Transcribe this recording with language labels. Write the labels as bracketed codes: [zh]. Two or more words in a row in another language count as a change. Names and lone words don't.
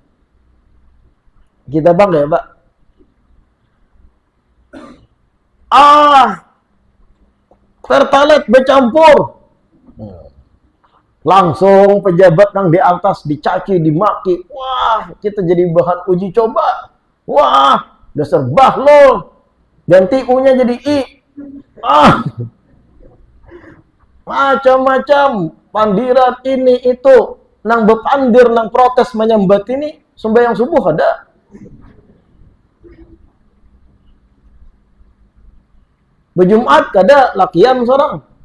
[id] Kita bangga ya Pak? Pertalite bercampur. Langsung pejabat yang di atas dicaci, dimaki. Wah, kita jadi bahan uji coba. Wah, dasar bahlul. Ganti U-nya jadi I. Macam-macam pandiran ini itu. [bjn] Nang bepandir, nang protes menyambat ini. [id] Sembahyang subuh ada. [bjn] Berjumat kada lakian seorang.